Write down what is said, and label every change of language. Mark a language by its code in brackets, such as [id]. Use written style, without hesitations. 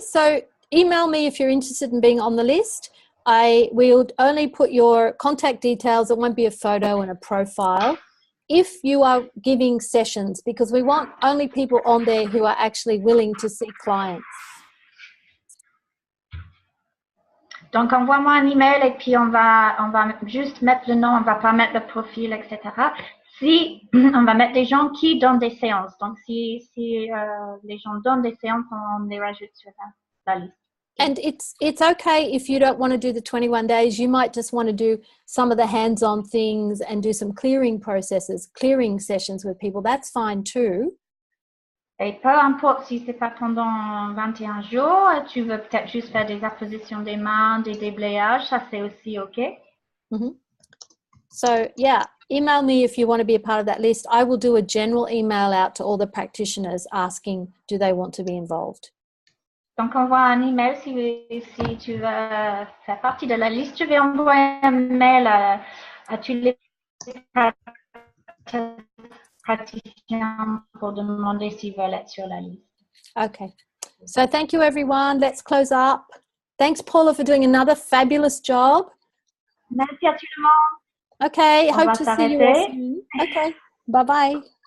[en] So email me if you're interested in being on the list. I will only put your contact details. It won't be a photo and a profile. If you are giving sessions, because we want only people on there who are actually willing to see clients. [fr] Donc, envoie-moi un email et puis on va juste mettre le nom, on va pas mettre le profil, etc. Si on va mettre des gens qui donnent des séances. Donc, si les gens donnent des séances, on les rajoute sur la liste. [en] And it's okay if you don't want to do the 21 days. You might just want to do some of the hands-on things and do some clearing processes, clearing sessions with people. That's fine too. [fr] Et peu importe si c'est pas pendant 21 jours, tu veux peut-être juste faire des appositions des mains, des déblayages, ça c'est aussi OK. Mm-hmm. [en] So yeah, email me if you want to be a part of that list. I will do a general email out to all the practitioners asking, do they want to be involved? [fr] Donc, envoie un email si tu veux faire partie de la liste. Je vais envoyer un mail à tous les praticiens pour demander s'ils veulent être sur la liste. [en] Okay. So thank you, everyone. Let's close up. Thanks, Paula, for doing another fabulous job. [fr] Merci à tout le monde. [en] Okay. [fr] On [en] hope [fr] va [en] to see you all soon. Okay. Bye-bye.